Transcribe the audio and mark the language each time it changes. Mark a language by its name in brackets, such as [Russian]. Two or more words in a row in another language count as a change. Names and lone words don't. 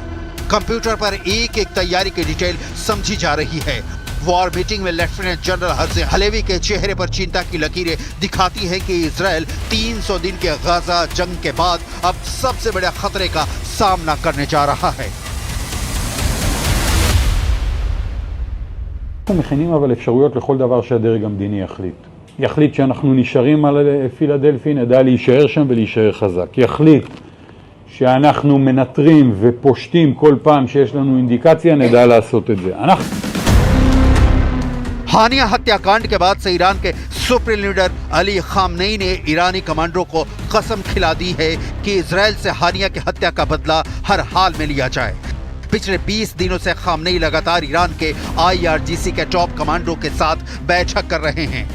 [Hindi] कंप्यूटर पर एक एक तैयारी की डिटेल समझी जा रही है। [English] war meeting [Hindi] में [English] Lieutenant General [Hindi] हर्जी हलेवी के चेहरे पर चिंता की लकीरें दिखाती हैं कि इजरायल 300 दिन के गाजा जंग के बाद अब सबसे बड़े खतरे का सामना करने जा रहा है। [Hebrew] אנחנו מכינים אבל אפשרויות לכל דבר שהדרג המדיני יחליט שאנחנו נשארים על פילדלפי, נדע להישאר שם ולהישאר חזק. יחליט שאנחנו מנטרים ופושטים כל פעם שיש לנו אינדיקציה, נדע לעשות את זה. [Hindi] हानिया हत्याकांड के बाद से ईरान के [English] supreme leader [Hindi] अली खामनेई ने ईरानी कमांडरों को कसम खिला दी है कि इजरायल से हानिया की हत्या का बदला हर हाल में लिया जाए। पिछले 20 दिनों से खामनेई लगातार ईरान के IRGC के [English] top commanders [Hindi] के साथ बैठक कर रहे हैं।